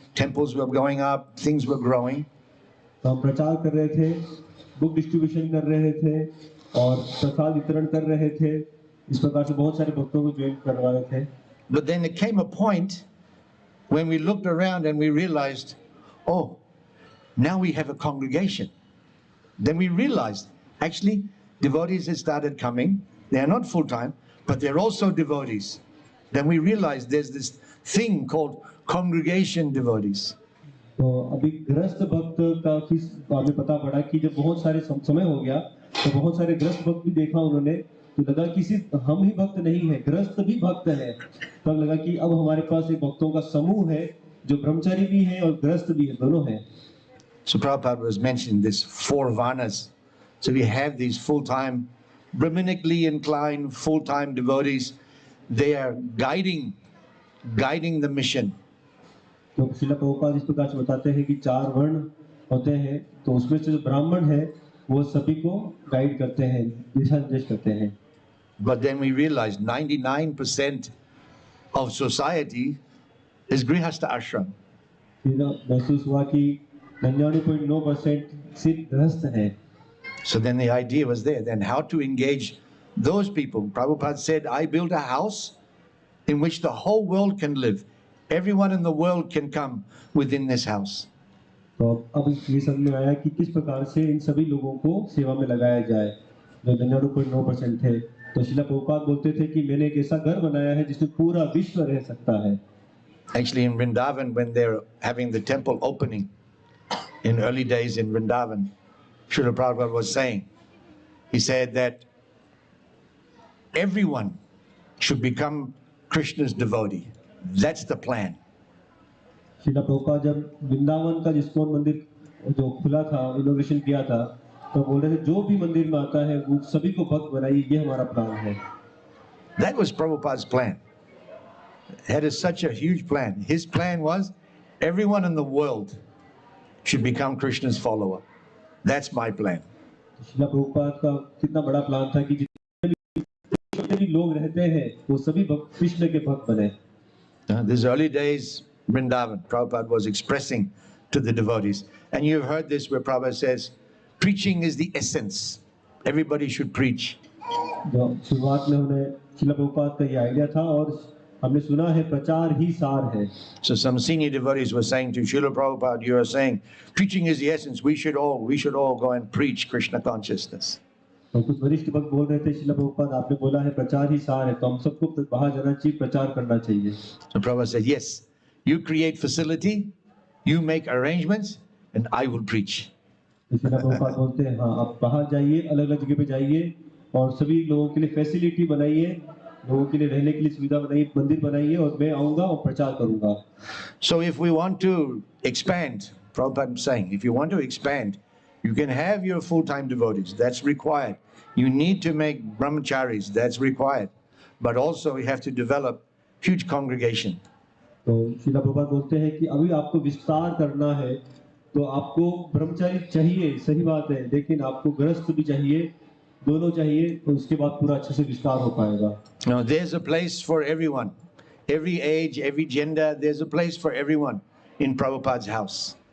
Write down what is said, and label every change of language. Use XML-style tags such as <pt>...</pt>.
<en>Temples were going up. Things were growing.</en> <hi>तो हम प्रचार कर रहे थे,</hi> <en>book distribution</en> <hi>कर रहे थे और प्रसाद वितरण कर रहे थे. इस प्रकार से बहुत सारे भक्तों को ज्वाइन करवा रहे थे.</hi> <en>But then there came a point when we looked around and we realized, oh, now we have a congregation. Then we realized, actually, devotees had started coming. They are not full-time, but they're also devotees. Then we realized there's this thing called congregation devotees.</en> <hi>तो अभी गृहस्थ भक्त का हमें पता पड़ा कि जब बहुत सारे समय हो गया तो बहुत सारे गृहस्थ भक्त भी देखा उन्होंने, तो लगा कि सिर्फ हम ही भक्त नहीं है, गृहस्थ भी भक्त है. तब लगा कि अब हमारे पास एक भक्तों का समूह है जो ब्रह्मचारी भी है और गृहस्थ भी है, दोनों है.</hi> <en>So Prabhupada was mentioning this 4 varnas. So we have these full-time, Brahmanically inclined, full-time devotees. They are guiding the mission.</en> <hi>तो श्रील प्रभुपाद इस प्रकार से बताते हैं कि 4 वर्ण होते हैं, तो उसमें से जो ब्राह्मण है वो सभी को गाइड करते हैं, दिशा निर्देश करते हैं.</hi> <en>But then we realized 99% of society is Grihastha ashram.</en> <hi>फिर महसूस हुआ कि 99.9% सिर्फ गृहस्थ है.</hi> <en>So then the idea was there, then how to engage those people. Prabhupada said, I built a house in which the whole world can live. Everyone in the world can come within this house.</en> <hi>तो अब ये समझ में आया कि किस प्रकार से इन सभी लोगों को सेवा में लगाया जाए, जो 99.9% थे. तो श्रील प्रभुपाद बोलते थे कि मैंने एक ऐसा घर बनाया है जिसमें पूरा विश्व रह सकता है.</hi> <en>Actually in Vrindavan, when they're having the temple opening, in early days in Vrindavan, Srila Prabhupada was saying, he said that everyone should become Krishna's devotee. That's the plan.</en> <hi>Srila Prabhupada जब वृंदावन का ISKCON मंदिर जो खुला था, इनोवेशन किया था, तो बोल रहे थे जो भी मंदिर में आता है वो सभी को भक्त बनाइए, ये हमारा प्लान है.</hi> <en>That was Prabhupada's plan. That is such a huge plan. His plan was everyone in the world should become Krishna's follower. That's my plan.</en> <hi>Srila Prabhupada का कितना बड़ा प्लान था कि जितने भी लोग रहते हैं वो सभी कृष्ण के भक्त बने.</hi> <en>These early days, Vrindavan, Prabhupada was expressing to the devotees. And you've heard this where Prabhupada says, preaching is the essence. Everybody should preach.</en> <hi>शुरुआत में उन्हें श्रील प्रभुपाद का ये आइडिया था और हमने सुना है प्रचार ही सार है.</hi> <en>So some senior devotees were saying to Srila Prabhupada, you are saying, preaching is the essence. We should all go and preach Krishna consciousness.</en> <hi>तो कुछ वरिष्ठ भक्त बोल रहे थे, श्रील प्रभुपाद आपने बोला है प्रचार ही सार है, तो हम सबको बाहर जाना चाहिए, प्रचार करना चाहिए.</hi> <en>So Prabhupada said, yes, you create facility, you make arrangements, and I will preach.</en> <hi>Srila Prabhupada बोलते हैं, हाँ आप बाहर जाइए, अलग अलग जगह पे जाइए और सभी लोगों के लिए फैसिलिटी बनाइए, लोगों के लिए रहने के लिए सुविधा बनाइए, मंदिर बनाइए और मैं आऊंगा और प्रचार करूंगा.</hi> <en>So if we want to expand, Prabhupada is saying, if you want to expand, you can have your full-time devotees, that's required. You need to make brahmacharis, that's required. But also you have to develop huge congregation.</en> <hi>तो श्रील प्रभुपाद बोलते हैं कि अभी आपको विस्तार करना है तो आपको ब्रह्मचारी चाहिए, सही बात है, लेकिन आपको गृहस्थ भी चाहिए, दोनों चाहिए, तो उसके बाद पूरा अच्छे से विस्तार हो पाएगा.</hi> <en>Now there's a place for everyone, every age, every gender, there's a place for everyone in Prabhupada's house.</en>